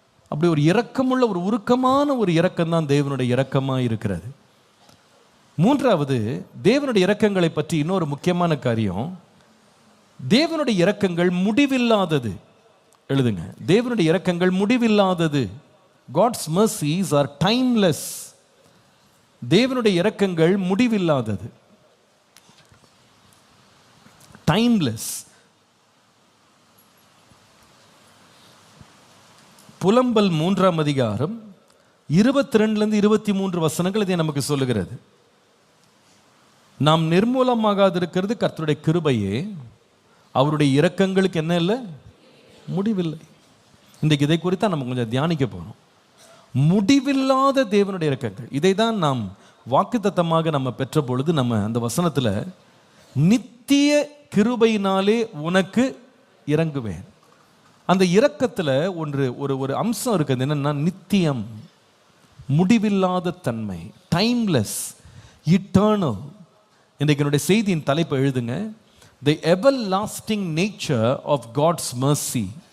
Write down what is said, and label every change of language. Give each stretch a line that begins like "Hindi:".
Tamil: அப்படி ஒரு இரக்கமுள்ள, ஒரு உருக்கமான ஒரு இரக்கம் தான் தேவனுடைய இரக்கமாக இருக்கிறது. 3வது, தேவனுடைய இரக்கங்களை பற்றி இன்னொரு முக்கியமான காரியம், தேவனுடைய இரக்கங்கள் முடிவில்லாதது. எழுதுங்க, தேவனுடைய இரக்கங்கள் முடிவில்லாதது.
English: God's mercies are timeless.
Tamil: தேவனுடைய இரக்கங்கள் முடிவில்லாதது, timeless. புலம்பல் 3ஆம் அதிகாரம் 22 23 வசனங்கள் இதை நமக்கு சொல்லுகிறது. நாம் நிர்மூலமாகாதிருக்கிறது கர்த்தருடைய கிருபையே, அவருடைய இரக்கங்களுக்கு என்ன இல்லை, முடிவில்லை. இன்றைக்கு இதை குறித்து நம்ம கொஞ்சம் தியானிக்க போகிறோம். முடிவில்லாத தேவனுடைய இரக்கங்கள். இதை தான் நாம் வாக்குத்தத்தமாக நம்ம பெற்ற பொழுது நம்ம அந்த வசனத்தில் நித்திய கிருபையினாலே உனக்கு இறங்குவேன். அந்த இரக்கத்தில் ஒரு அம்சம் இருக்குது. என்னன்னா, நித்தியம், முடிவில்லாத தன்மை, டைம்லெஸ், இட்டர்னல். இன்றைக்கு என்னுடைய செய்தியின் தலைப்பை எழுதுங்க,
English: the everlasting nature of God's mercy.